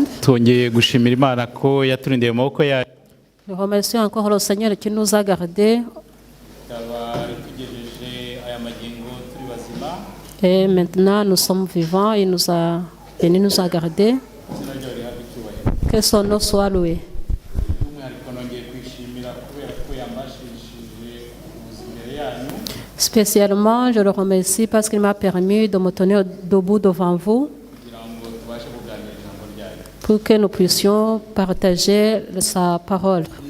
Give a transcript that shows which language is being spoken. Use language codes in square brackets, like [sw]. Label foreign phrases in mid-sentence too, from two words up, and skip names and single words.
[rw] Twongeye gushimira Imana ko yaturindiye mu maboko yayo. [fr] Nous remercions encore le Seigneur qui nous a gardés. Et maintenant nous sommes vivants, il nous a venu nous a gardés. Que son nom soit loué. Spécialement, je le remercie parce qu'il m'a permis de me tenir debout devant vous pour que nous puissions partager sa parole.